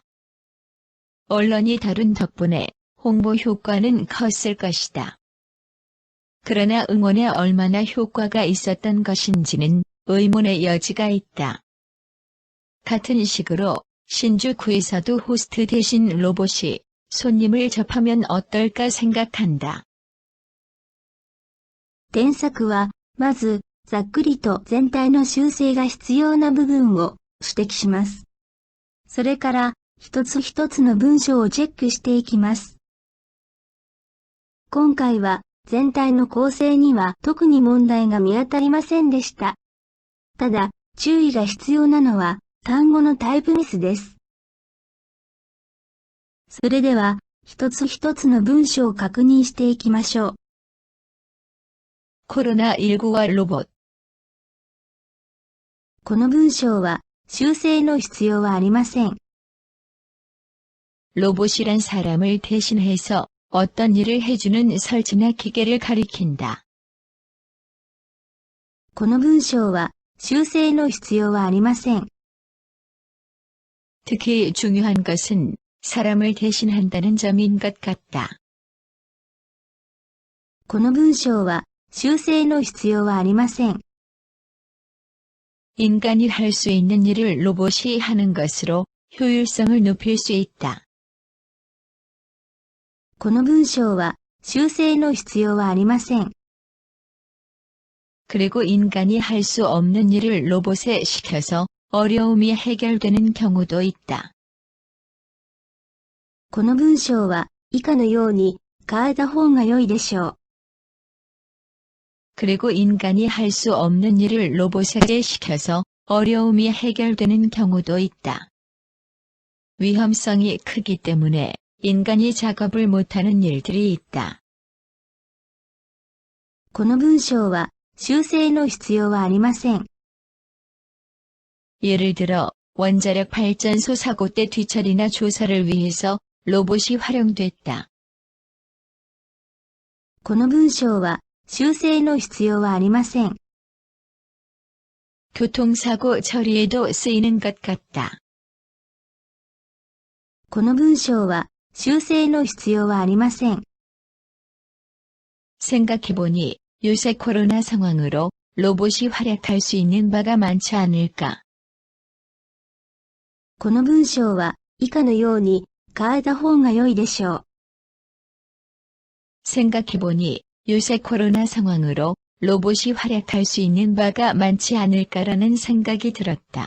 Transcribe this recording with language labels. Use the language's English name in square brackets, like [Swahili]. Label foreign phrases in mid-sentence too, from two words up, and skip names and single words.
[Korean] 언론이 다룬 덕분에 홍보 효과는 컸을 것이다. 그러나 응원에 얼마나 효과가 있었던 것인지는 의문의 여지가 있다. 같은 식으로 신주쿠에서도 호스트 대신 로봇이 손님을 접하면 어떨까 생각한다. [Japanese] 添削は、まず、ざっくりと全体の修正が必要な部分を指摘します。それから、一つ一つの文章をチェックしていきます。今回は、全体の構成には特に問題が見当たりませんでした。ただ、注意が必要なのは、単語のタイプミスです。それでは、一つ一つの文章を確認していきましょう。 [Korean] 코로나19와 로봇. [Japanese] この文章は、修正の必要はありません。 [Korean] 로봇이란 사람을 대신해서 어떤 일을 해주는 설치나 기계를 가리킨다. [Japanese] この文章は、修正の必要はありません。 [Korean] 특히 중요한 것은 사람을 대신한다는 점인 것 같다. [Japanese] この文章は、修正の必要はありません。 [Korean] 인간이 할 수 있는 일을 로봇이 하는 것으로 효율성을 높일 수 있다. [Japanese] この文章は、 修正の必要はありません。 [Korean] 그리고 인간이 할 수 없는 일을 로봇에 시켜서 어려움이 해결되는 경우도 있다. [Japanese] この文章は以下のように変えた方が良いでしょう。 [Korean] 그리고 인간이 할 수 없는 일을 로봇에게 시켜서 어려움이 해결되는 경우도 있다. 위험성이 크기 때문에 인간이 작업을 못하는 일들이 있다. [Japanese] この文章は修正の必要はありません。 [Korean] 예를 들어 원자력 발전소 사고 때 뒤처리나 조사를 위해서 로봇이 활용됐다. [Japanese] この文章は修正の必要はありません。 [Korean] 교통사고 처리에도 쓰이는 것 같다. [Japanese] この文章は修正の必要はありません。 [Korean] 생각해보니 요새 코로나 상황으로 로봇이 활약할 수 있는 바가 많지 않을까. [Japanese] この文章は以下のように変えた方が良いでしょう。 [Korean] 생각해보니 요새 코로나 상황으로 로봇이 활약할 수 있는 바가 많지 않을까라는 생각이 들었다.